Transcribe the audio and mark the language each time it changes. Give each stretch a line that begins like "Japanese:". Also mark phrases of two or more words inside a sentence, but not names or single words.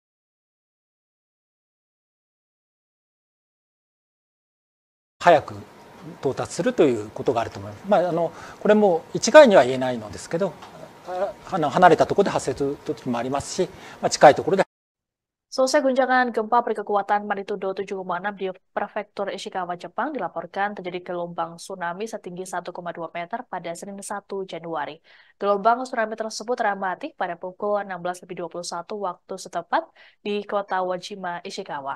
Japanese: 早く到達するということがあると思います。これも一概には言えないのですけど、離れたところで発生する時もありますし、近いところで。
Indonesian: Selesai guncangan gempa berkekuatan magnitudo 7,6 di prefektur Ishikawa, Jepang, dilaporkan terjadi gelombang tsunami setinggi 1,2 meter pada Senin 1 Januari. Gelombang tsunami tersebut dramatik pada pukul 16.21 waktu setempat di kota Wajima, Ishikawa.